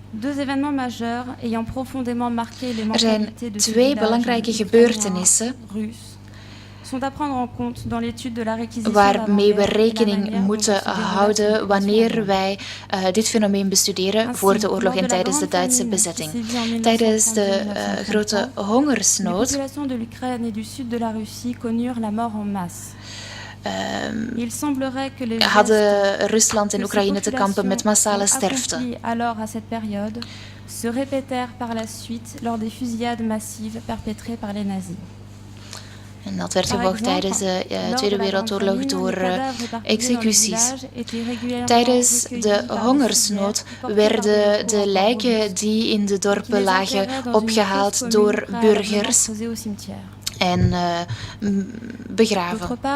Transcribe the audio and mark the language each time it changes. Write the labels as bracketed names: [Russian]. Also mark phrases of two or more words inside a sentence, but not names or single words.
[Dutch] Er zijn 2 belangrijke gebeurtenissen waarmee we rekening moeten houden wanneer wij dit fenomeen bestuderen voor de oorlog en tijdens de Duitse bezetting. Tijdens de grote hongersnood hadden Rusland en Oekraïne te kampen met massale sterfte. [French] Se répétèrent par la suite lors des fusillades massives perpétrées par les nazis. [Dutch] En dat werd gevolgd tijdens de Tweede Wereldoorlog door executies. Tijdens de hongersnood werden de lijken die in de dorpen lagen opgehaald door burgers en begraven.